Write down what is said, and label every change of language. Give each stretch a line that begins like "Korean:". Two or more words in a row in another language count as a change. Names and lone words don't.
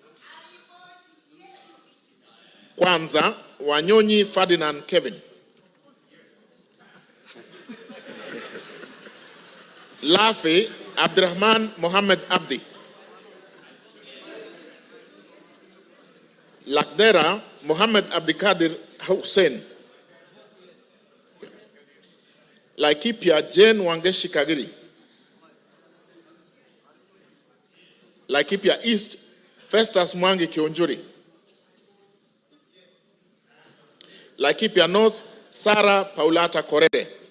Swahili: Kwanza, Wanyonyi Ferdinand Kevin. Lafi, Abdurrahman Mohammed Abdi. Lakdera, Mohammed Abdikadir Hussein. Laikipia, Jane Wangeshi Kagiri. Laikipia East, Festus Mwangi Kionjuri. Laikipia North, Sarah Paulata Korede.